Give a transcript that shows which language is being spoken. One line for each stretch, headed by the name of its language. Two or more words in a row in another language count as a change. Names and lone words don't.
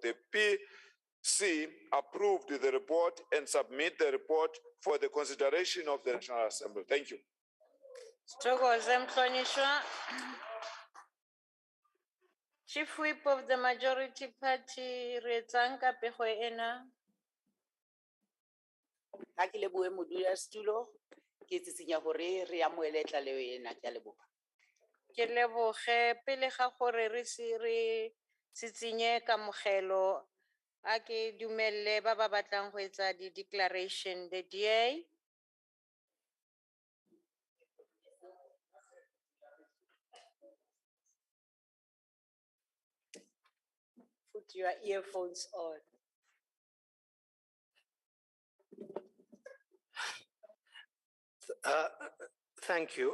English: The PC approved the report and submit the report for the consideration of the National Assembly. Thank you. Chief Whip of the Majority Party, Rezanka Pehoena.
Southern Sotho: Ha ke lebohe modulasetulo ke tsitsinya hore re amohele tlaleho ena ke a leboha.
Tswana: Ke leboge pele ga gore re tsitsinye kamogelo a ke dumelle ba ba batlang go etsa di declaration the DA.
English: Put your earphones on. Thank you.